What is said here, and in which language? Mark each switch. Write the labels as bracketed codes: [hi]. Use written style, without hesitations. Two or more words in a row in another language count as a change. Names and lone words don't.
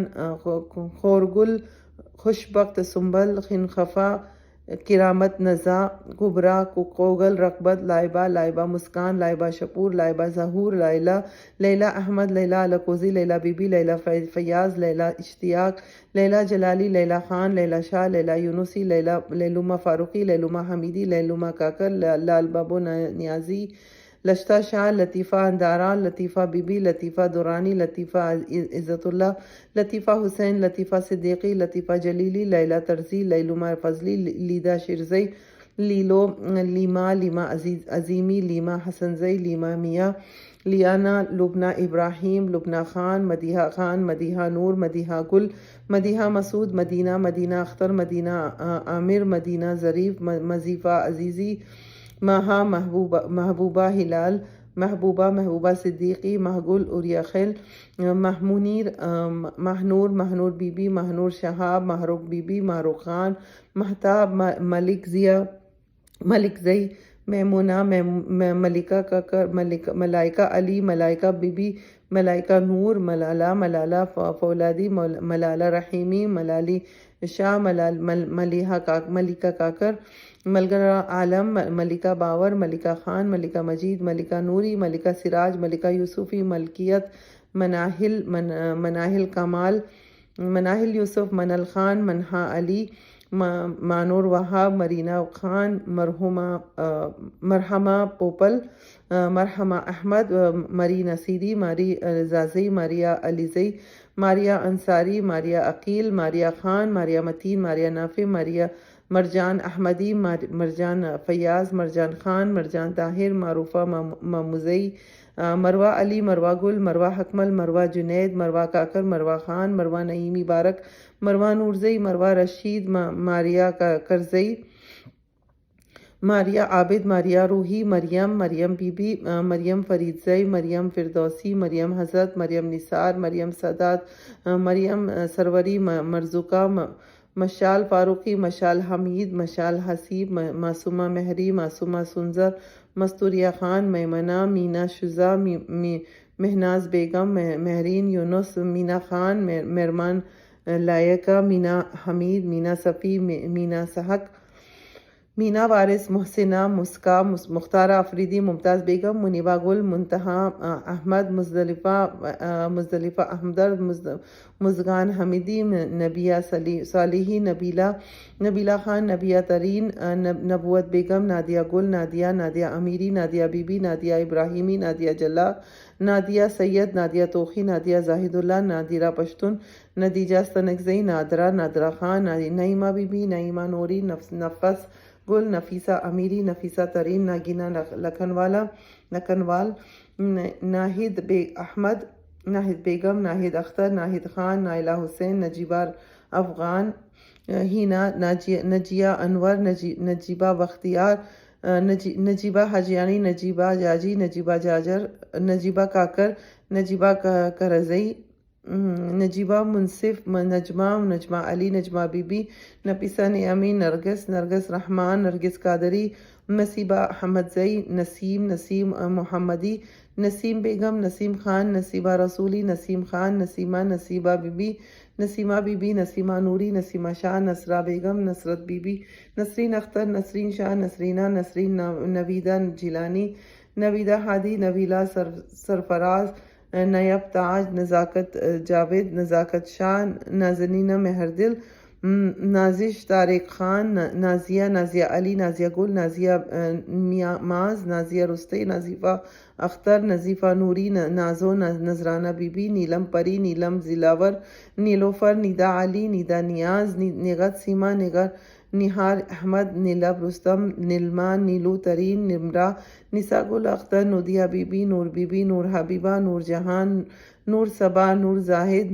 [ur] خورگل، خوشبخت سنبل، خنخفا، کرامت نزا، کبریٰ کوگل، رغبت، لائبہ مسکان، لائبہ شپور، لائبہ ظہور، لیلہ احمد، لیلہ الکوزی، لیلہ بی بی، لیلہ فیاض، لیلہ اشتیاق، لیلہ جلالی، لیلہ خان، لیلہ شاہ، لیلہ یونسی، لیلومہ فاروقی، لیلومہ حمیدی، لیلومہ کاکر، لال بابو نیازی، لشتہ شاہ، لطیفہ اندارہ، لطیفہ بی بی، لطیفہ دورانی، لطیفہ عزت اللہ، لطیفہ حسین، لطیفہ صدیقی، لطیفہ جلیلی، لیلہ ترزی، لیلومہ فضلی، لیدہ شرزئی، لیمہ عظیمی، لیمہ حسنزئی، لیمہ میاں، لیانہ، لبنہ ابراہیم، لبنہ خان، مدیحہ نور، مدیحہ گل، مدیحہ مسعود، مدینہ اختر، مدینہ عامر، مدینہ ظریف، مضیفہ عزیزی، ماہا محبوبہ ہلال، محبوبہ صدیقی، محگل اریاخیل، ماہنور بی بی، ماہنور شہاب، ماہروق بی بی، ماہروق خان، مہتاب، ملک زئی، میمونہ، ملکہ کاکر، ملائکہ علی، ملائکہ بی بی، ملائکہ نور، ملالہ فولادی، ملالہ رحیمی، ملالی شاہ، ملکہ کاکر، ملکہ عالم، ملکہ باور، ملکہ خان، ملکہ مجید، ملکہ نوری، ملکہ سراج، ملکہ یوسفی، ملکیت، مناہل کمال، مناہل یوسف، منل خان، منہا علی، مانور وہاب، مرینا خان، مرحمہ پوپل، مرحمہ احمد، مری نصیری، ماری رضازئی، ماریا علیزئی، ماریہ انصاری، ماریہ عقیل، ماریہ خان، ماریہ متین، ماریہ نافع، مرجان احمدی، مرجان فیاض، مرجان خان، مرجان طاہر، معروفہ مموزئی، مروہ علی، مروہ گل، مروہ حکمل، مروہ جنید، مروہ کاکر، مروہ خان، مروہ نعیمی بارک، مروہ نورزئی، مروہ رشید، ماریہ کرزئی، ماریہ عابد، ماریہ روحی، مریم بی بی، مریم فریدزئی، مریم فردوسی، مریم حضرت، مریم نثار، مریم سادات، مریم سروری، مرزوقہ، مشال فاروقی، مشال حمید، مشال حسیب، معصومہ مہری، معصومہ سنظر، مستوریہ خان، میمنہ، مینا شزا، مہناز بیگم، مہرین یونس، مینا خان، مرمان لائقہ، مینا حمید، مینا صفی، مینا سحق، مینا وارث، محسنہ، مسکا، مختارہ آفریدی، ممتاز بیگم، منیبہ گل، منتہا احمد، مزدلفہ احمدرد، مزگان حمیدی، نبیہ صالحی، نبیلہ خان، نبیہ ترین، نبوت بیگم، نادیہ گل، نادیہ امیری، نادیہ بی بی، نادیہ ابراہیمی، نادیہ جلا، نادیہ سید، نادیہ توخی، نادیہ زاہد اللہ، نادرہ پشتون، ندیجہ ستنگزئی، نادرہ خان، نعیمہ بی بی، نعیمہ نوری، نفس گل، نفیسہ امیری، نفیسہ ترین، ناگینہ لکھنوال، ناہید احمد، ناہید بیگم، ناہید اختر، ناہید خان، نائلہ حسین، نجیبہ افغان، ہینا، نجیہ انور، نجیبہ بختیار، نجیبہ حاجیانی، نجیبہ جاجی، نجیبہ جاجر، نجیبہ کاکر، نجیبہ کرزئی، نجیبہ منصف، نجمہ علی، نجمہ بی بی، نفیسہ نعمی، نرگس رحمان، نرگس قادری، نصیبہ احمدزئی، نسیم محمدی، نسیم بیگم، نسیم خان، نصیبہ رسولی، نسیم خان، نسیمہ بی بی، نسیمہ نوری، نسیمہ شاہ، نصرہ بیگم، نصرت بی بی، نسرین اختر، نسرین شاہ، نسرین نویدہ جیلانی، نویدہ ہادی، نویلہ سرفراز، نیب تاج، نزاکت جاوید، نزاکت شاہ، نازنینہ مہردل، نازش طارق خان، نازیہ علی، نازیہ گل، نازیہ معاذ، نازیہ رستے، نازیفہ اختر، نظیفہ نوری، نازو، نذرانہ بی بی، نیلم پری، نیلم زلاور، نیلوفر، نیدا علی، نیدا نیاز، نگت سیما، نہار احمد، نیلب رستم، نلما، نیلو ترین، نمرہ، نساء گل اختر، نودیہ بی بی، نور حبیبہ، نور جہان، نور صبا، نور زاہد،